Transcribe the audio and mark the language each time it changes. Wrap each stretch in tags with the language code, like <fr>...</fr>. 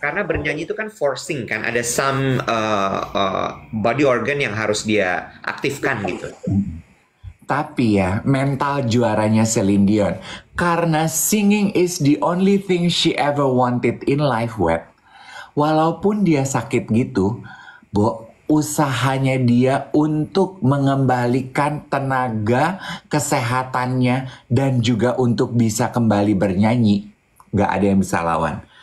<id>Karena bernyanyi itu kan forcing kan, ada</id> <en>some body organ</en> <id>yang harus dia aktifkan gitu. Tapi ya, mental juaranya Celine Dion. Karena</id> <en>singing is the only thing she ever wanted in life, Wet.</en> <id>Walaupun dia sakit gitu, Bo, usahanya dia untuk mengembalikan tenaga, kesehatannya, dan juga untuk bisa kembali bernyanyi. Gak ada yang bisa lawan.</id>